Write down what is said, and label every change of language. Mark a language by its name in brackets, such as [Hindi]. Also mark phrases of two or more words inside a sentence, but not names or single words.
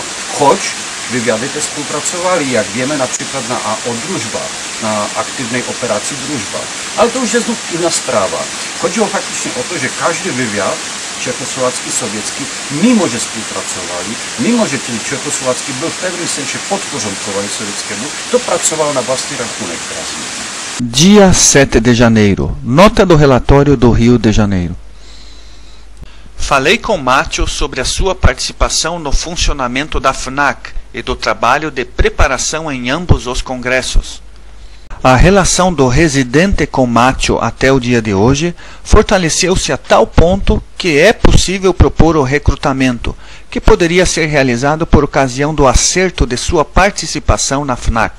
[Polish] Choć wywiady te współpracowali, jak wiemy, na przykład na AO Drużba, na aktywnej operacji Drużba. Ale to już jest znów inna sprawa. Chodziło faktycznie o to, że każdy wywiad czechosłowacki, sowiecki, mimo że współpracowali, mimo że ten czechosłowacki był w pewnym sensie podporządkowany sowieckiemu, to pracował na własny rachunek teraz. [Portuguese] Dia 7 de janeiro. Nota do relatório do Rio de Janeiro. Falei com Mátio sobre a sua participação no funcionamento da FNAC e do trabalho de preparação em ambos os congressos. A relação do residente com Mátio até o dia de hoje fortaleceu-se a tal ponto que é possível propor o recrutamento, que poderia ser realizado por ocasião do acerto de sua participação na FNAC.